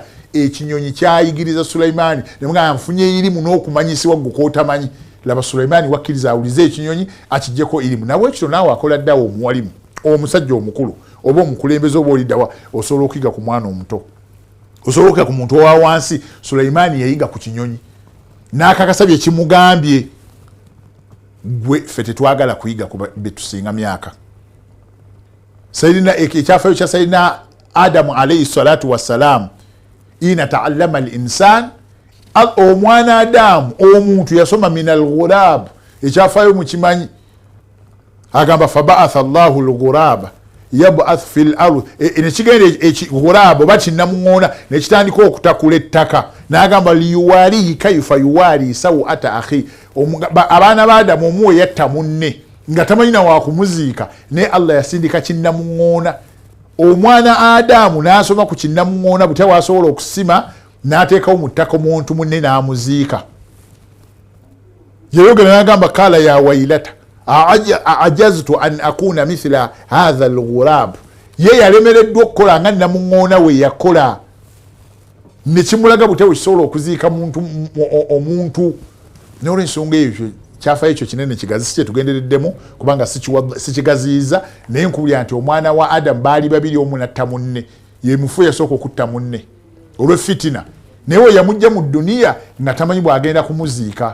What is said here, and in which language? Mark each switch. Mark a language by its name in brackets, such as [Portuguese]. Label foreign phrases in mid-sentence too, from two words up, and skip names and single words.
[Ganda] Ekinyonyi kyayigiriza Sulaimaani nemugamba nfunye irimu n'okumanyisibwa gwe kootamanyi laba Sulaimaani wakkiriza awulize ekinyonyi akijjeko irimu nawe ekyo naawe akola ddawa omuwalimu omusajja omukulu oba omukulembeze oba oliddawa osobola okuyiga ku mwana omuto osobola okuyiga ku muntu owa wansi. Sulaimaani yayiga ku kinyonyi n'akakasa bye kimugambye gwe ffe tetwagala kuyiga ku betusinga myaka. Sayidina ekyafayo kya Sayidina Adamu [Arabic] عليه الصلاة والسلام إن تعلم الإنسان [Ganda] omwana Adamu omuntu yasoma min al-ghurab ekyafayo mukimanyi agamba [Arabic] فبعث الله الغراب يبحث في الأرض [Ganda] nekigenda ghurab oba kinnamuŋŋoona nekitandika okutakula ettaka n'agamba [Arabic] ليريه كيف يواري سوءة أخي [Ganda] abaana ba Adamu omuwe yatta munne nga tamanyina wakumuziika naye Allah yasindika kinnamuŋŋoona omwana Adamu n'asoma ku kinnamuŋŋoona butya wasobola okusima n'ateekawo mu ttaka omuntu munne n'amuziika. Yayogera n'agamba [Arabic] قال يا ويلتا أعجزت أن أكون مثل هذا الغراب [Ganda] ye yalemereddwa okukola nga nnamuŋŋoona we yakola nekimulaga butya wekisobola okuziika omuntu n'olwensonga eyo kyafa ekyo kinene kigazi si kyetugendereddemu kubanga sikigaziyiza naye nkubulya nti omwana wa Adamu baali babiri omu natta munne ye mufu yasooka okutta munne olw'efitina naye we yamujja mu dduniya nga tamanyi bw'agenda kumuziika.